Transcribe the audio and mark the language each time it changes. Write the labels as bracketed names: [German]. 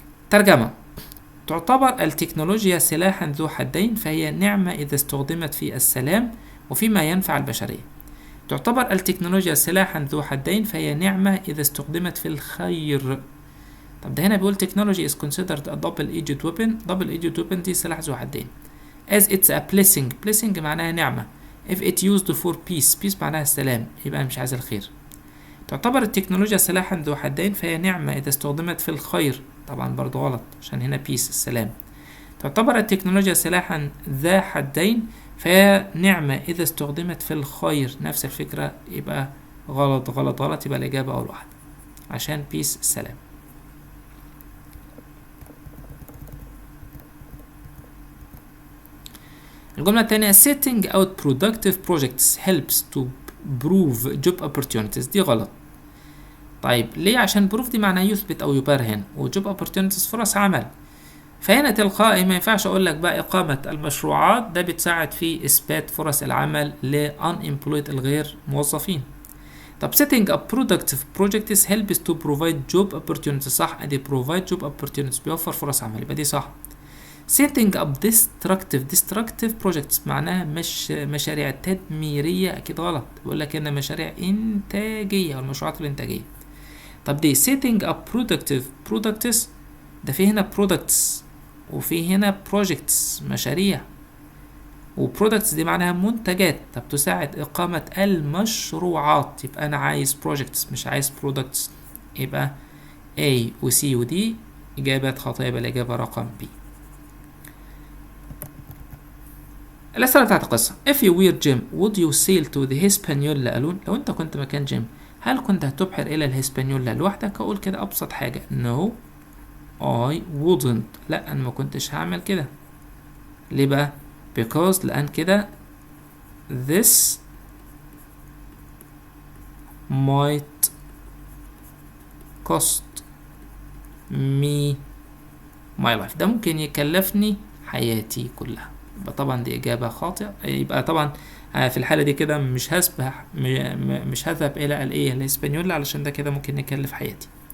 [Arabic] ترجمة: تعتبر التكنولوجيا سلاحا ذو حدين، فهي نعمة إذا استخدمت في السلام وفيما ينفع البشرية. تعتبر التكنولوجيا سلاحا ذو حدين، فهي نعمة إذا استخدمت في الخير. طب ده هنا بيقول [English] technology is considered a double-edged weapon. double-edged weapon [Arabic] دي سلاح ذو حدين. [English] as it's a blessing. [Arabic] blessing معناها نعمة. [English] if it used for peace. [Arabic] peace معناها السلام، يبقى مش عايز الخير. تعتبر التكنولوجيا سلاحا ذو حدين، فهي نعمة إذا استخدمت في الخير. طبعا برضو غلط عشان هنا peace السلام. تعتبر التكنولوجيا سلاحا ذا حدين، فهي نعمة إذا استخدمت في الخير. نفس الفكرة، يبقى غلط غلط غلط، يبقى الإجابة أول واحدة عشان peace السلام. الجملة الثانية [English] setting out productive projects helps to prove job opportunities. [Arabic] دي غلط. طيب ليه؟ عشان prove دي معناها يثبت أو يبرهن، و job opportunities فرص عمل. فهنا تلقائي ما ينفعش أقول لك بقى إقامة المشروعات ده بتساعد في إثبات فرص العمل ل unemployed الغير موظفين. طب [English] setting up productive projects helps to provide job opportunities. [Arabic] صح، أدي [English] provide job opportunities [Arabic] بيوفر فرص عمل، يبقى دي صح. [English] setting up destructive projects [Arabic] معناها مشاريع تدميرية، أكيد غلط. بيقول لك هنا مشاريع إنتاجية، والمشروعات الإنتاجية. طب دي [English] setting up products [Arabic] ده في هنا products وفي هنا projects مشاريع، و products دي معناها منتجات. طب تساعد إقامة المشروعات، يبقى أنا عايز projects مش عايز products. يبقى A و C و D إجابات خاطئة، يبقى الإجابة رقم B. الأسئلة بتاعت القصة: [English] If you were Jim would you sail to the Hispaniola alone؟ [Arabic] لو أنت كنت مكان جيم هل كنت هتبحر إلى الهسبانيولا لوحدك؟ أقول كده أبسط حاجة [English] No I wouldn't. [Arabic] لا، أنا ما كنتش هعمل كده. ليه بقى؟ [English] because [Arabic] لأن كده [English] this might cost me my life. [Arabic] ده ممكن يكلفني حياتي كلها. يبقى طبعا دي إجابة خاطئة. يبقى طبعا في الحالة دي كده مش هذهب إلى الإسبانيولا علشان ده كده ممكن يكلف حياتي.